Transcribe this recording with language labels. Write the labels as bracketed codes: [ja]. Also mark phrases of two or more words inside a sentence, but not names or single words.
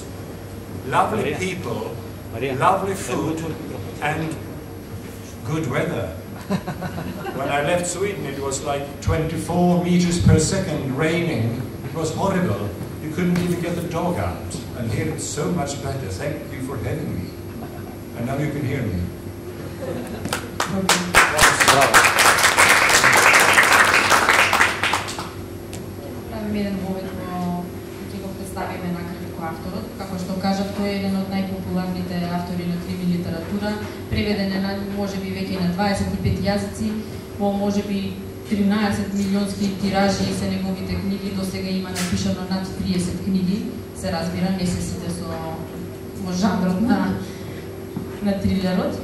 [en] Lovely people, lovely food, and good weather. When I left Sweden, it was like 24 meters per second raining. It was horrible. You couldn't even get the dog out. And here it's so much better. Thank you for having me. And now you can hear me. [mk] Представиме накратко авторот, како што кажав, тој е еден од најпопуларните автори на крими литература, преведен е на можеби веќе на 25 јазици, во можеби 13 милионски тиражи се неговите книги, до сега има напишано над 30 книги, се разбира, не се сите во жанрот на трилерот.